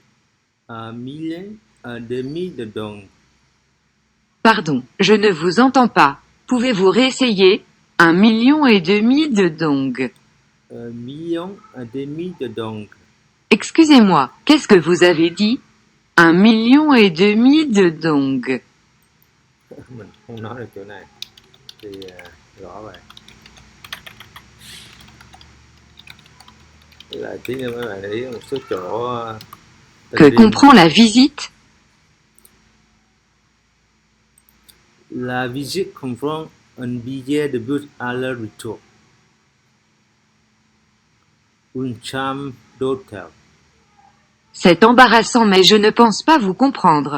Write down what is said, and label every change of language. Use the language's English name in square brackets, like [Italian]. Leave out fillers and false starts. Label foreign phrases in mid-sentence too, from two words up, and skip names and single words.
[French] 1,5 million de dong. Pardon, je ne vous entends pas. Pouvez-vous réessayer? 1,5 million de dong. 1,5 million de dong. Excusez-moi, qu'est-ce que vous avez dit? 1,5 million de dong. [Vietnamese] Mình không nói được chỗ này thì gõ vậy. Là tí nữa mấy bạn để ý một số chỗ tên [French] Que [Vietnamese] riêng. [French] comprend la visite? La visite comprend un billet de bus aller-retour, une chambre d'hôtel, C'est embarrassant mais je ne pense pas vous comprendre.